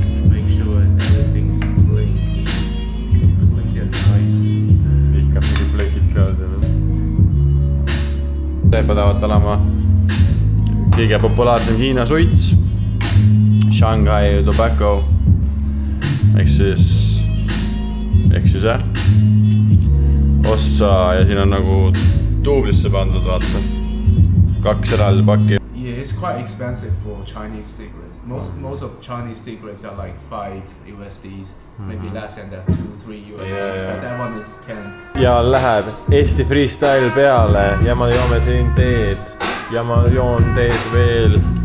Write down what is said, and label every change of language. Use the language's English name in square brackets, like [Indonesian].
[English] Make sure everything's clean and nice. [Estonian] Ikka mingi plekid peal. Peavad olema kõige populaarsem Hiina suits, Shanghai Tobacco ehk siis ossa ja siin on nagu duublisse pandud, vaata. 2 eraldi pakki. [English] Yeah, it's quite expensive for Chinese cigarettes. Most of Chinese cigarettes are like $5 USDs, maybe less than that, $2-3 USDs, but that one is 10. [Estonian] Ja läheb Eesti freestyle peale ja ma joome siin teed ja ma joon teed veel.